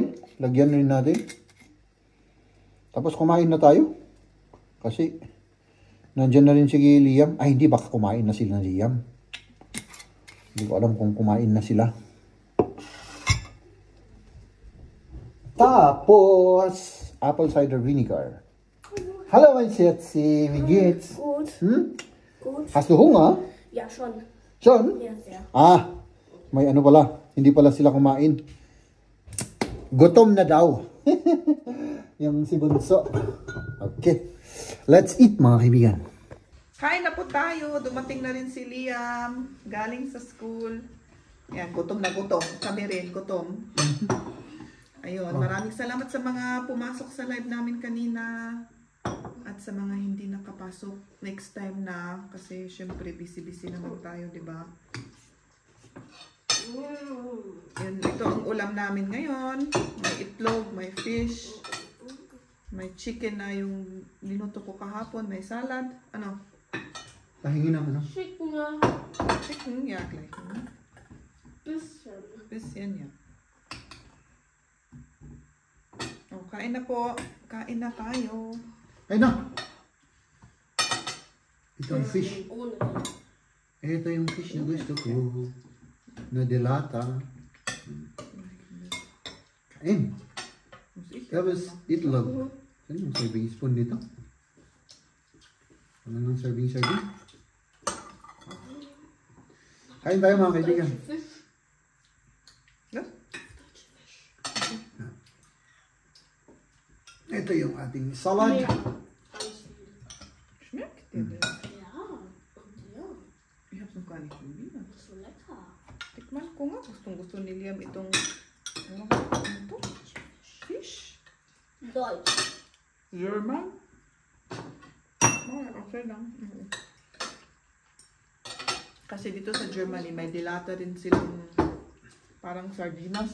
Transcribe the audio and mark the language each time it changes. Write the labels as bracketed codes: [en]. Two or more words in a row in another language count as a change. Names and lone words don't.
[tl] Lagyan rin natin. Tapos kumain na tayo. Kasi, nandyan na rin si Liam. Ay, hindi. Baka kumain na sila ni Liam. Hindi ko alam kung kumain na sila. Tapos, [en] apple cider vinegar. [de] Hallo, mein Schatzi. Wie geht's? Gut. Gut. Hast du Hunger? Ja, schon. Schon? Ja, sehr. [tl] Ah, may ano pala. Hindi pala sila kumain. Gutom na daw. Yung si Bunso. Okay. [en] Let's eat [tl] mga kaibigan. Kain na po tayo. Dumating na rin si Liam. Galing sa school. Yan, gutom na gutom. Kami rin, gutom. Ayun, maraming salamat sa mga pumasok sa live namin kanina. At sa mga hindi nakapasok. Next time na. Kasi syempre busy-busy naman tayo, di ba? Yan, ito ang ulam namin ngayon. May itlog, may fish, may chicken na yung linuto ko kahapon, may salad. Ano? Tahingin naman ano? [de] Chicken, ja. Chicken, ja, gleich. Bisschen. Bisschen, ja. [tl] Oh, kain na po. Kain na tayo. Ay na! Ito ang fish. [de] Ohne. [tl] Ito yung fish na gusto ko. Na delata. Kain. Tapos itlog. Ano yung [en] serving spoon [tl] dito? Ano yung serving? Kain tayo mga kaibigan. [de] Fisch. Ja? [tl] Ito yung ating salad. [de] Nee. Ganz viel. Schmeckt dir das? Ja. Und ja. Ich hab's noch gar nicht probiert. Das ist so lecker. [tl] Tikman ko nga. Gusto ni Liam itong ano ito? Fish? [de] Deutsch. [tl] German? Oh, okay lang. Kasi dito sa Germany, may dilata rin silang parang sardinas.